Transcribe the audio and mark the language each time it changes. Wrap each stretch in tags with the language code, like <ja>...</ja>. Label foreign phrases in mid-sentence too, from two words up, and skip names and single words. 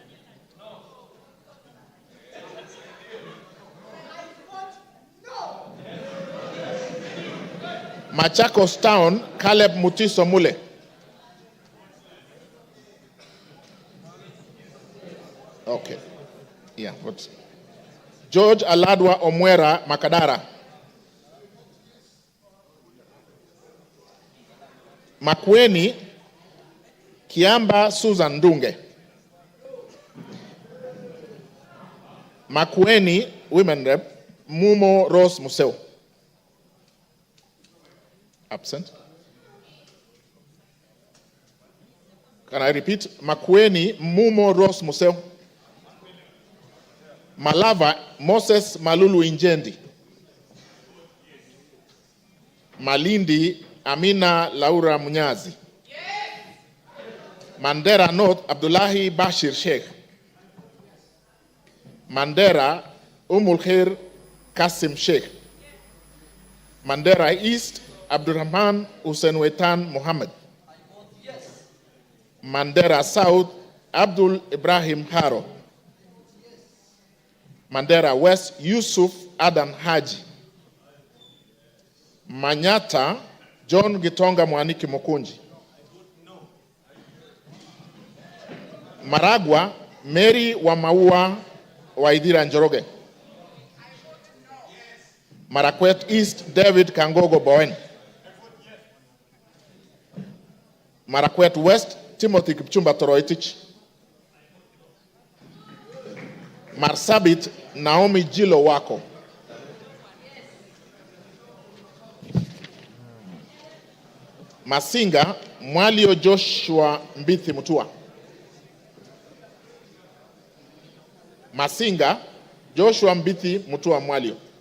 <en>Machakos Town, Caleb Mutiso Mule. Okay. Yeah, what? George Aladwa Omwera Makadara. Makueni Kiamba Susan Dunge. Makueni Women Rep Mumo Rose Museo. Absent. Can I repeat? Makueni Mumo Rose Museo. Malava Moses Malulu Injendi. Malindi Amina Laura Munyazi. Mandera North Abdullahi Bashir Sheikh. Mandera Umul Kasim Sheikh. Mandera East Abdurrahman Hussein Wetan Muhammad. Mandera South Abdul Ibrahim Haro. Mandera West Yusuf Adam Haji. Manyata John Gitonga Mwaniki Mukunji. Maragwa Mary Wamaua Waidira Njoroge. Marakwet East David Kangogo Bowen. Marakwet West Timothy Kipchumba Toroitich. Marsabit Naomi Jilo Wako. Masinga Mwalio Joshua Mbithi Mutua. Masinga Joshua Mbithi Mutua Mwalio.</en>